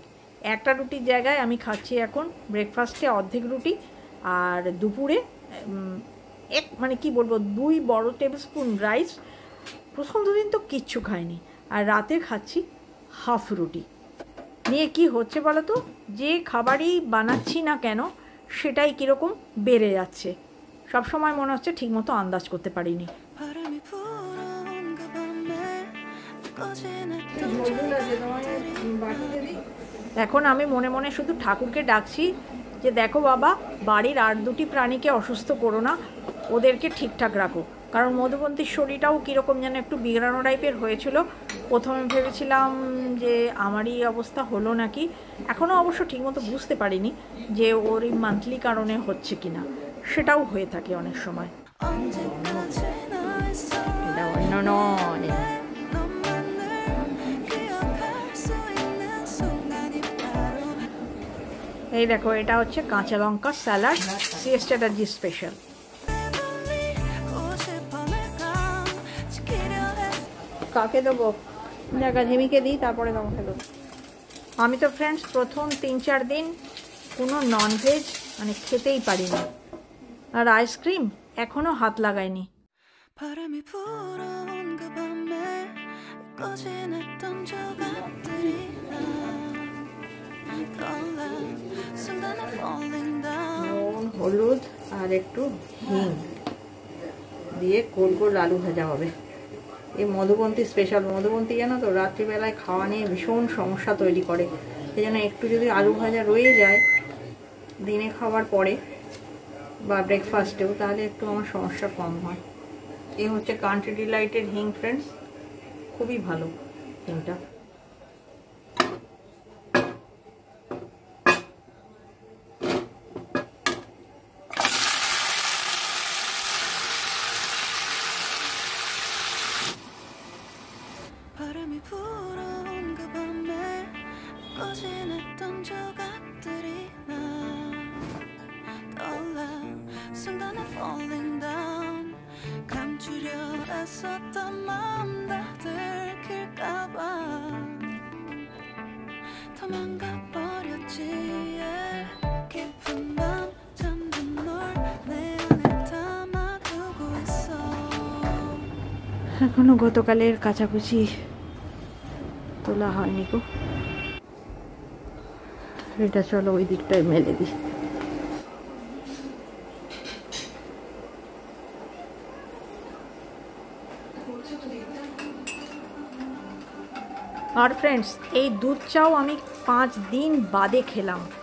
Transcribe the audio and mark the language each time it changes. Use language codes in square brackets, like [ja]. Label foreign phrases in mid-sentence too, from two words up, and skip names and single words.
[bn] একটা রুটির জায়গায় আমি খাচ্ছি এখন ব্রেকফাস্টে অর্ধেক রুটি, আর দুপুরে মানে কি বলবো, 2 বড় [en] table spoon rice. [bn] প্রথম দুদিন তো কিচ্ছু খাইনি। আর রাতে খাচ্ছি হাফ রুটি। নিয়ে কি হচ্ছে বলো তো, যে খাবারই বানাচ্ছি না কেন সেটাই কীরকম বেড়ে যাচ্ছে। সবসময় মনে হচ্ছে ঠিকমতো আন্দাজ করতে পারিনি। [ko] 바람이 불어온 그 밤에 꺼진했던 조각들이 [bn] এখন আমি মনে মনে শুধু ঠাকুরকে ডাকছি যে দেখো বাবা, বাড়ির আর 2টি প্রাণীকে অসুস্থ করো না, ওদেরকে ঠিকঠাক রাখো। কারণ মধুবন্তীর শরীরটাও কীরকম যেন একটু বিগড়ানো টাইপের হয়েছিল। প্রথমে ভেবেছিলাম যে আমারই অবস্থা হলো নাকি। এখনও অবশ্য ঠিকমতো বুঝতে পারিনি যে ওর এই মান্থলি কারণে হচ্ছে কি না। সেটাও হয়ে থাকে অনেক সময়। [ko] 언제까지나 있어 [bn] এটা অন্য নয়। [ko] 너만을 기억할 수 있는 순간이 바로 [bn] এই দেখো, এটা হচ্ছে কাঁচা লঙ্কা স্যালাড, চ্যাটার্জি স্পেশাল। [ko] 내가 싶어 내가 지키려 해 [bn] কাকে দেবো? জায়গা ঝিমিকে দিই, তারপরে তোমাকে দেবো। আমি তো ফ্রেন্ডস প্রথম 3-4 দিন কোনো ননভেজ মানে খেতেই পারিনি। আর আইসক্রিম এখনও হাত লাগাইনি। [ko] 바람이 불어온 그 밤에 꺼진했던 조각들이 난 떠올라 순간에 [en] falling down [bn] নুন, হলুদ আর একটু হিং দিয়ে গোল গোল আলু ভাজা হবে। এই মধুবন্তী স্পেশাল। মধুবন্তী জানো তো রাত্রিবেলায় খাওয়া নিয়ে ভীষণ সমস্যা তৈরি করে। সেই জন্য একটু যদি আলু ভাজা রয়ে যায় দিনে খাওয়ার পরে বা ব্রেকফাস্টেও, তাহলে একটু আমার সমস্যা কম হয়। এই হচ্ছে কান্ট্রি ডিলাইটের হিং ফ্রেন্ডস, খুবই ভালো হিংটা। [ko] 바람이 불어온 그 밤에 꺼진 했던 조각들이 나 떠올라 순간에 [en] falling down [ko] 감추려 애썼던 마음 다 들킬까봐 도망가 버렸지 깊은 밤 잠든 널 내 안에 담아두고 있어 [bn] এখনো গতকালের কাচাকুচি তোলা হয়নি গো। এটা চলো ওই দিকটায় মেলে দিই। আর ফ্রেন্ডস, এই দুধ চাও আমি 5 দিন বাদে খেলাম।